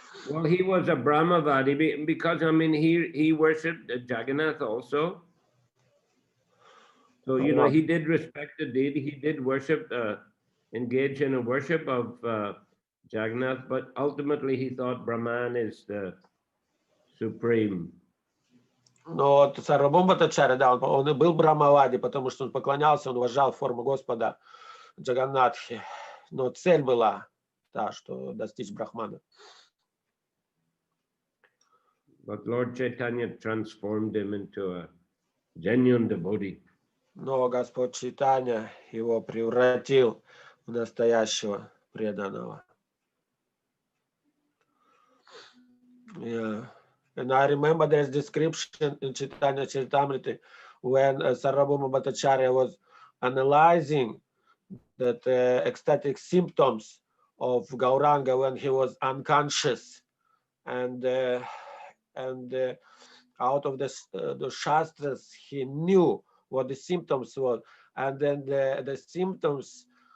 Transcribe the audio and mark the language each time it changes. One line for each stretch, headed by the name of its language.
English: Well, he was a Brahmavadi because I mean he worshipped Jagannath also. So you know he did respect the deity. He did worship, engage in a worship of Jagannath, but ultimately he thought Brahman is the supreme.
Russian: Но вот Сарвабхаума Бхаттачарья, да, он и был Брахмавади, потому что он поклонялся, он уважал форму Господа Джаганнатхи. Но цель была та, что достичь Брахмана.
English: But Lord Chaitanya transformed him into a genuine devotee.
Russian: Но Господь Чайтанья его превратил в настоящего преданного.
English: Yeah. And I remember there's description in Chaitanya Charitamrita when Sarvabhauma Bhattacharya was analyzing that ecstatic symptoms of Gauranga when he was unconscious, and out of the Shastras he knew what the symptoms were, and then the symptoms